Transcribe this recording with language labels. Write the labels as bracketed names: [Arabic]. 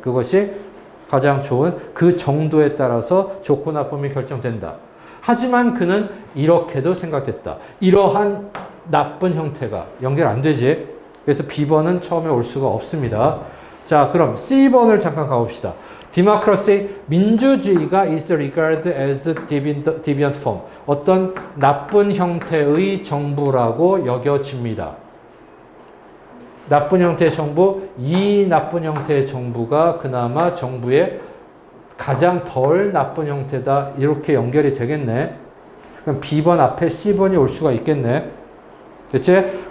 [Korean] 그것이 가장 좋은 그 정도에 따라서 좋고 나쁨이 결정된다. 하지만 그는 이렇게도 생각됐다. 이러한 나쁜 형태가 연결 안 되지. 그래서 B번은 처음에 올 수가 없습니다. 자, 그럼 C번을 잠깐 가봅시다. [English] Democracy, [Korean] 민주주의가 [English] is regarded as deviant form. [Korean] 어떤 나쁜 형태의 정부라고 여겨집니다. 나쁜 형태의 정부, 이 나쁜 형태의 정부가 그나마 정부의 가장 덜 나쁜 형태다. 이렇게 연결이 되겠네. 그럼 B번 앞에 C번이 올 수가 있겠네. 그치?